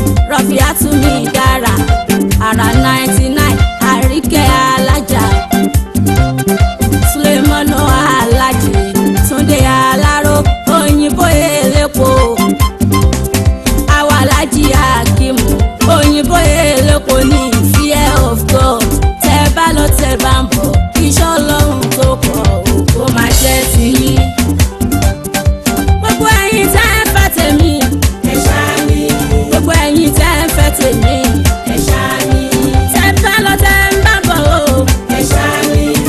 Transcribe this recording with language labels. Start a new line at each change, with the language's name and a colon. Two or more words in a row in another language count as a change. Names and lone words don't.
Yoruba: Rọ̀fíàtù mi dára, ara ninety nine, Àríkẹ́ alájà. Sulemanu Alhaji, Túndé Aláró, òyìnbó elépo. Àwa Alhaji Hakeem, òyìnbó elépo ní
English: fear of God.
Yoruba: Tẹ́ bá lọ, tẹ́ bá ń bọ̀, iṣẹ́ Ọlọ́run tó pọ̀, ó máa jẹ́ tiyín. Gbogbo ẹ̀yin tẹ́ ń fẹ́ tèmi, ẹ ṣáá mi. Gbogbo ẹ̀yin tẹ́ ń fẹ́ tèmi, ẹ ṣáá mi. Tẹ́ bá lọ, tẹ́ ń bá bọ̀ o, ẹ ṣáá mi.